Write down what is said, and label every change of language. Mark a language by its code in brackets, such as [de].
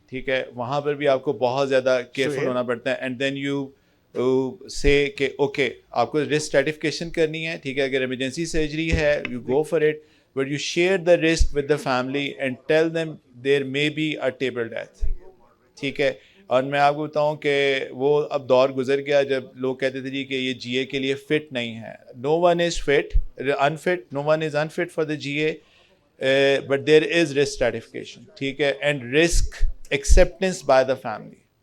[ur] ٹھیک ہے، وہاں پر بھی آپ کو بہت زیادہ کیئرفل ہونا پڑتا ہے. [en] and then you say that okay [ur] آپ کو رسک اسٹریٹیفکیشن کرنی ہے. ٹھیک ہے، اگر ایمرجنسی سرجری ہے [en] You go for it, but you share the risk with the family and tell them there may be a table death. [ur] ٹھیک ہے، اور میں آپ کو بتاؤں کہ وہ اب دور گزر گیا جب لوگ کہتے تھے جی کہ یہ جی اے کے لیے فٹ نہیں ہے. [en] No one is unfit, no one is unfit for the G A, but there is risk stratification. [ur] ٹھیک ہے، [en] And risk acceptance by the family.